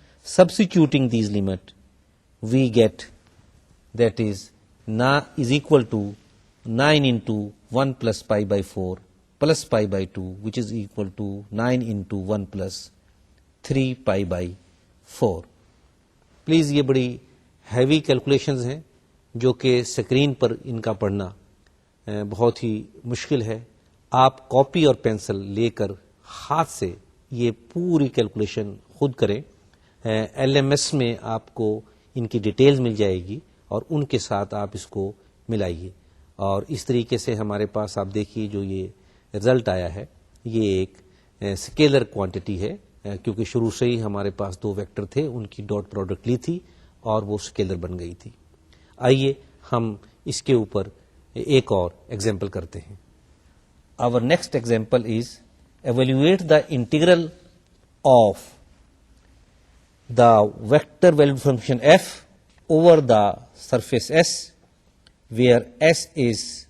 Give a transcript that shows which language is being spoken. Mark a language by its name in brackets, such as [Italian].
[English] Substituting these limits, we get that is equal to 9 into 1 plus pi by 4 plus pi by 2, which is equal to 9 into 1 plus 3 pi by 4. [Urdu] Please یہ بڑی heavy calculations ہیں جو کہ screen پر ان کا پڑھنا بہت ہی مشکل ہے. آپ کاپی اور پینسل لے کر ہاتھ سے یہ پوری کیلکولیشن خود کریں. ایل ایم ایس میں آپ کو ان کی ڈیٹیلز مل جائے گی اور ان کے ساتھ آپ اس کو ملائیے. اور اس طریقے سے ہمارے پاس آپ دیکھیے جو یہ رزلٹ آیا ہے یہ ایک اسکیلر کوانٹٹی ہے, کیونکہ شروع سے ہی ہمارے پاس دو ویکٹر تھے, ان کی ڈاٹ پروڈکٹ لی تھی اور وہ اسکیلر بن گئی تھی. آئیے ہم اس کے اوپر ایک اور ایگزامپل کرتے ہیں. [English] Our next example is evaluate the integral of the vector valued function f over the surface S, where S is